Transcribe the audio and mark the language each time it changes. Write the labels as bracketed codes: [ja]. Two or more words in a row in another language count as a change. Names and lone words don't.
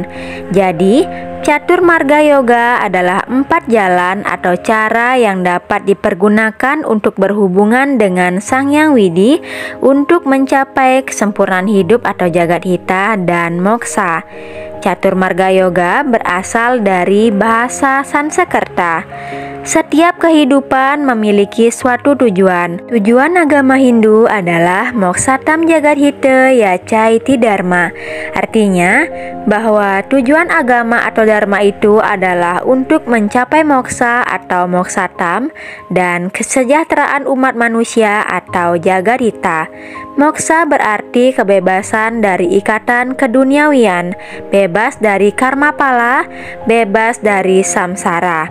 [id] Jadi, Catur Marga Yoga adalah 4 jalan atau cara yang dapat dipergunakan untuk berhubungan dengan Sang Hyang Widi untuk mencapai kesempurnaan hidup atau jagat hita dan moksa. Catur Marga Yoga berasal dari bahasa Sanskerta. Setiap kehidupan memiliki suatu tujuan. Tujuan agama Hindu adalah [sa] moksatam jagat hita yaca iti dharma. [id] Artinya bahwa tujuan agama atau dharma itu adalah untuk mencapai moksa atau moksatam dan kesejahteraan umat manusia atau jagat hita. Moksa berarti kebebasan dari ikatan keduniawian, bebas dari karma pala, bebas dari samsara.